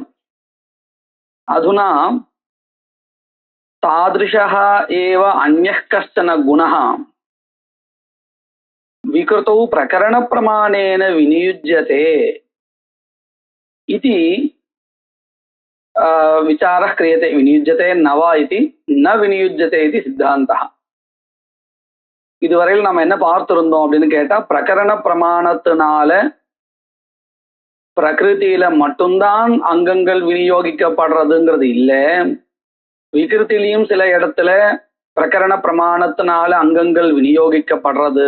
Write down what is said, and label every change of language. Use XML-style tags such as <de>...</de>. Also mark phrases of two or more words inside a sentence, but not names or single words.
<sa>अधुना तादृशः एव अन्यः कश्चन गुणः विकृतौ प्रकरण प्रमाणेन विनियुज्यते इति विचारः क्रियते। विनियुज्यते न वा इति न विनियुज्यते इति सिद्धान्तः।</sa> <ta>இதுவரையில் நம்ம என்ன பார்த்திருந்தோம் அப்படின்னு கேட்டா, பிரகரண பிரமாணத்தினால பிரகிருதியில மட்டும்தான் அங்கங்கள் விநியோகிக்கப்படுறதுங்கிறது இல்ல, விகிருத்திலையும் சில இடத்துல பிரகரண பிரமாணத்தினால அங்கங்கள் விநியோகிக்கப்படுறது.</ta>